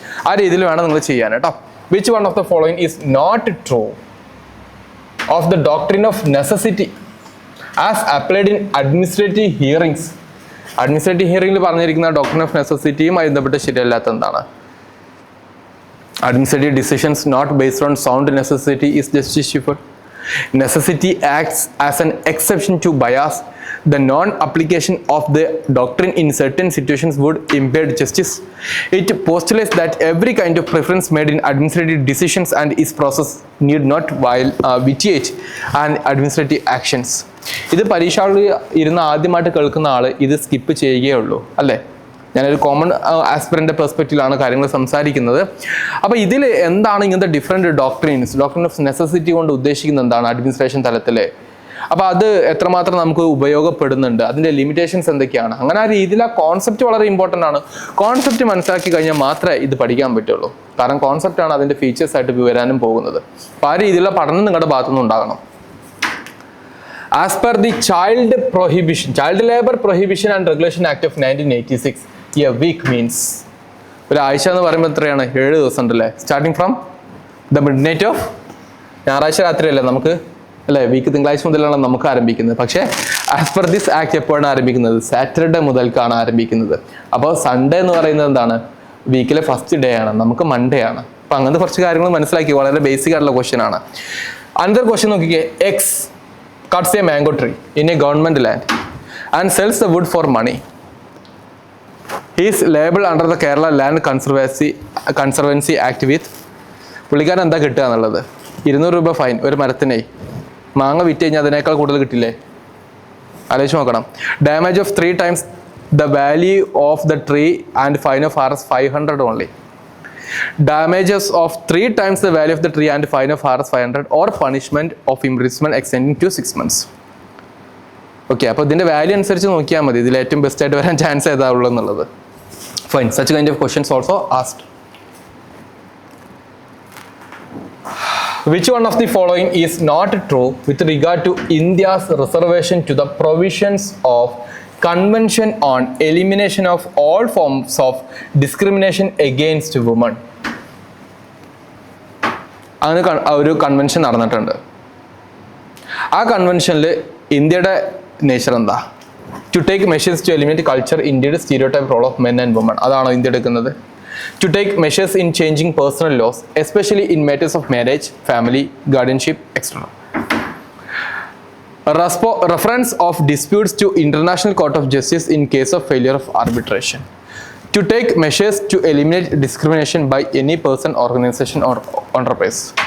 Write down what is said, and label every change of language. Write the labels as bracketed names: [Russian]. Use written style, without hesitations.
[Malayalam] ആ രീതിയിൽ വേണം നിങ്ങൾ ചെയ്യാൻ കേട്ടോ. [English] Which one of the following is not true of the doctrine of necessity as applied in administrative hearings. [Malayalam] Administrative ഹിയറിംഗിൽ പറഞ്ഞിരിക്കുന്ന ഡോക്ട്രിൻ ഓഫ് നെസസിറ്റിയുമായി ബന്ധപ്പെട്ട് ശരിയല്ലാത്ത എന്താണ്? [English] Administrative decisions not based on sound necessity is justified. Necessity acts as an exception to bias. The non-application of the doctrine in certain situations would impede justice. It postulates that every kind of preference made in administrative decisions and its process need not vitiate and administrative actions. [Malayalam] ഇത് പരീക്ഷകളിൽ ഇരുന്ന് ആദ്യമായിട്ട് കേൾക്കുന്ന ആൾ ഇത് skip ചെയ്യുകയുള്ളൂ അല്ലേ? ഞാനൊരു common ആസ്പിറൻ്റെ പെർസ്പെക്റ്റീവിലാണ് കാര്യങ്ങൾ സംസാരിക്കുന്നത്. അപ്പോൾ ഇതിൽ എന്താണ് ഇങ്ങനത്തെ ഡിഫറെൻറ്റ് ഡോക്ട്രീൻ ഓഫ് നെസസിറ്റി കൊണ്ട് ഉദ്ദേശിക്കുന്നത് എന്താണ് അഡ്മിനിസ്ട്രേഷൻ തലത്തിൽ? അപ്പോൾ അത് എത്രമാത്രം നമുക്ക് ഉപയോഗപ്പെടുന്നുണ്ട്, അതിൻ്റെ ലിമിറ്റേഷൻസ് എന്തൊക്കെയാണ്, അങ്ങനെ ആ രീതിയിൽ ആ കോൺസെപ്റ്റ് വളരെ ഇമ്പോർട്ടൻ്റ് ആണ്. കോൺസെപ്റ്റ് മനസ്സിലാക്കി കഴിഞ്ഞാൽ മാത്രമേ ഇത് പഠിക്കാൻ പറ്റുള്ളൂ. കാരണം കോൺസെപ്റ്റാണ് അതിൻ്റെ ഫീച്ചേഴ്സ് ആയിട്ട് വരാനും പോകുന്നത്. അപ്പോൾ ആ രീതിയിലുള്ള പഠനം നിങ്ങളുടെ ഭാഗത്തുനിന്ന് ഉണ്ടാകണം. [English] As per the Child Labour Prohibition and Regulation Act of 1986, a week means [Malayalam] ഒരാഴ്ച എന്ന് പറയുമ്പോൾ എത്രയാണ്? 7 ദിവസം ഉണ്ടല്ലേ? [English] starting from the midnight of [Malayalam] ഞായറാഴ്ച രാത്രിയല്ലേ നമുക്ക് അല്ലേ? വീക്ക് തിങ്കളാഴ്ച മുതലാണ് നമുക്ക് ആരംഭിക്കുന്നത്. പക്ഷേ [English] as per this act [Malayalam] എപ്പോഴാണ് ആരംഭിക്കുന്നത്? സാറ്റർഡേ മുതൽക്കാണ് ആരംഭിക്കുന്നത്. അപ്പോൾ സൺഡേ എന്ന് പറയുന്നത് എന്താണ്? വീക്കിലെ ഫസ്റ്റ് ഡേ ആണ്, നമുക്ക് മൺഡേ ആണ്. അപ്പോൾ അങ്ങനത്തെ കുറച്ച് കാര്യങ്ങൾ മനസ്സിലാക്കി. വളരെ ബേസിക് ആയിട്ടുള്ള ക്വസ്റ്റ്യൻ ആണ്. [English] Another question നോക്കിക്കേ. X cuts a mango tree in a government land and sells the wood for money. He is liable under the Kerala Land Conservancy Act with [Malayalam] പുള്ളിക്കാരൻ എന്താ കിട്ടുക എന്നുള്ളത്? 200 രൂപ ഫൈൻ ഒരു മരത്തിനെ. മാങ്ങ വിറ്റ് കഴിഞ്ഞാൽ അതിനേക്കാൾ കൂടുതൽ കിട്ടില്ലേ? ആലോചിച്ച് നോക്കണം. Damage of [English] 3 times the value of the tree and fine of Rs 500 only. Damages of 3 times the value of the tree and fine of Rs 500 or punishment of imprisonment extending to 6 months. [Malayalam] Okay, അപ്പോൾ ഇതിൻ്റെ value അനുസരിച്ച് നോക്കിയാൽ മതി ഇതിൽ ഏറ്റവും best ആയിട്ട് വരാൻ chance ഏതാ ഉള്ളത് എന്നുള്ളത്. [English] Fine, such kind of questions also asked. Which one of the following is not true with regard to India's reservation to the provisions of Convention on Elimination of All Forms of Discrimination Against Women? [Malayalam] അങ്ങനെ ഒരു convention നടന്നിട്ടുണ്ട്. ആ കൺവെൻഷനിൽ ഇന്ത്യയുടെ nature എന്താ? [English] To take measures to eliminate culture ഇന്ത്യയുടെ stereotype role of men and women. [Malayalam] അതാണോ India എടുക്കുന്നത്? [English] To take measures in changing personal laws especially in matters of marriage, family, guardianship, etcetera. Reference of disputes to International Court of Justice in case of failure of arbitration. To take measures to eliminate discrimination by any person, organization or enterprise.